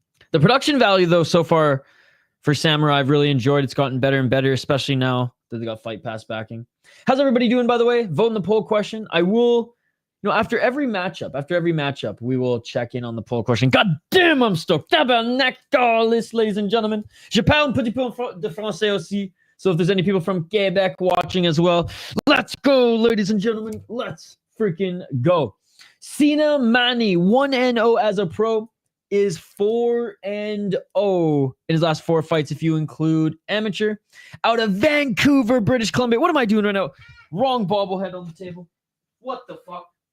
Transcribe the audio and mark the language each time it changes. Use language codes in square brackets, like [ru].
[en] The production value, though, so far for Samourai, I've really enjoyed. It's gotten better and better, especially now that they got Fight Pass backing. How's everybody doing, by the way? Vote in the poll question. I will, you know, after every matchup, we will check in on the poll question. God damn, I'm stoked. Tabernacle, ladies and gentlemen. [fr] Je parle un petit peu de français aussi. [en] So if there's any people from Quebec watching as well, let's go, ladies and gentlemen. Let's freaking go. Sina Maani, 1-0 as a pro, is 4-0 in his last 4 fights if you include amateur. Out of Vancouver, British Columbia. What am I doing right now? Wrong bobblehead on the table. What the fuck?